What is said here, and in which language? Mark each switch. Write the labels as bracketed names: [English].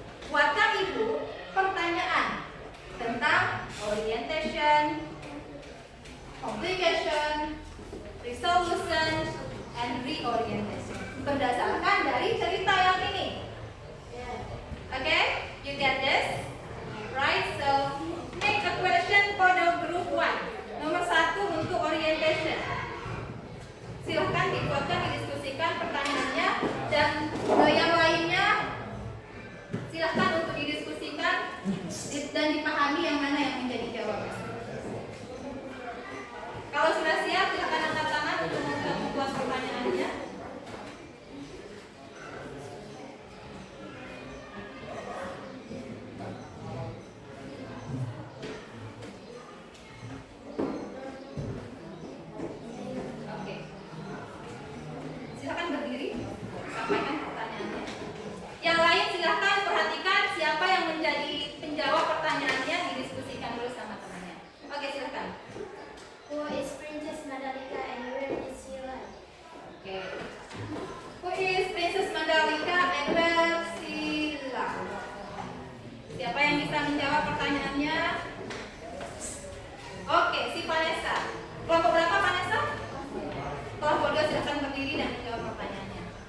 [Indonesian] Buatkan ibu pertanyaan tentang orientation, complication, resolution, and reorientation berdasarkan dari cerita yang ini. [English] Okay, you get this? Right, so make a question for the group 1. [Indonesian] Nomor 1 untuk orientation. Silahkan dibuatkan, didiskusikan pertanyaannya, dan yang lainnya silahkan untuk didiskusikan dan dipahami yang mana yang menjadi jawaban. Kalau sudah siap, silahkan angkat tangan untuk membuat pertanyaannya. Oke. Silakan berdiri, sampaikan pertanyaannya. Yang lain silahkan perhatikan siapa yang menjadi penjawab pertanyaannya, didiskusikan dulu sama temannya. Oke, silakan. [English] Who is Princess Mandalika and where is she live? Oke. Who is Princess Mandalika and where she live? [Indonesian] Siapa yang bisa menjawab pertanyaannya? Oke, si Vanessa. Kelompok berapa, Vanessa? Kelompok 2 silahkan berdiri dan menjawab pertanyaannya.